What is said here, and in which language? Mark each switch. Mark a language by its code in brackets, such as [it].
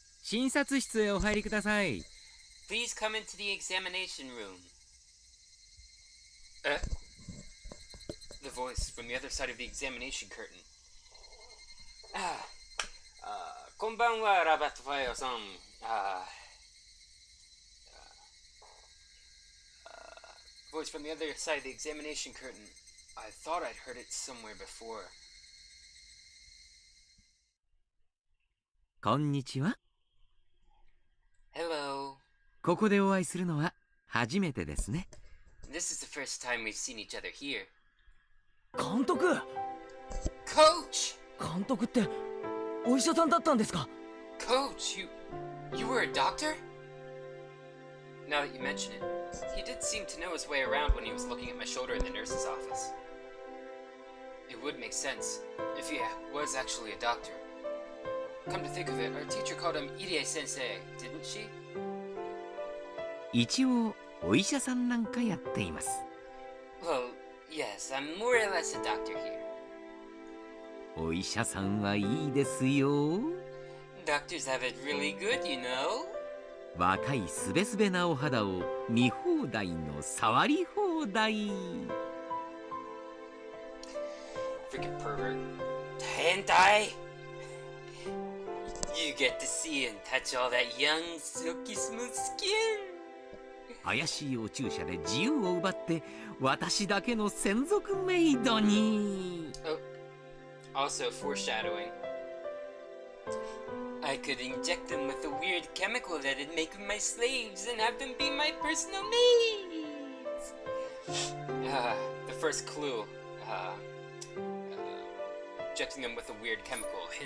[ja] 診察室へお入りください。 [en] Please come into the examination room. The voice from the other side of the examination curtain. [ja] こんばんは、ラバットファイアさん。 [en] Voice from the other side of the examination curtain. I thought I'd heard it somewhere before. [ja] こんにちは。 [en] Hello. [ja] ここでお会いするのは初めてですね。 [en] This is the first time we've seen each other here. [ja] 監督 [en] Coach! [ja] 監督ってお医者さんだったんですか？ [en] Coach, you were a doctor? Now that you mention it, he did seem to know his way around when he was looking at my shoulder in the nurse's office. It would make sense if he was actually a doctor. Come to think of it, our teacher called him Irie-sensei, didn't she? [ja] 一応お医者さんなんかやっています。 [en] Well, yes, I'm more or less a doctor here. [ja] お医者さんはいいですよ。 [en] Doctors have it really good, you know. [ja] 若いすべすべなお肌を見放題の触り放題。 [en] Freaking pervert. Hentai! You get to see and touch all that young, silky smooth skin. [ja] 怪しいお注射で自由を奪って私だけの専属メイドに。 [en] Also foreshadowing. I could inject them with a weird chemical that'd make them my slaves and have them be my personal maids. The first clue. Injecting them with a weird chemical.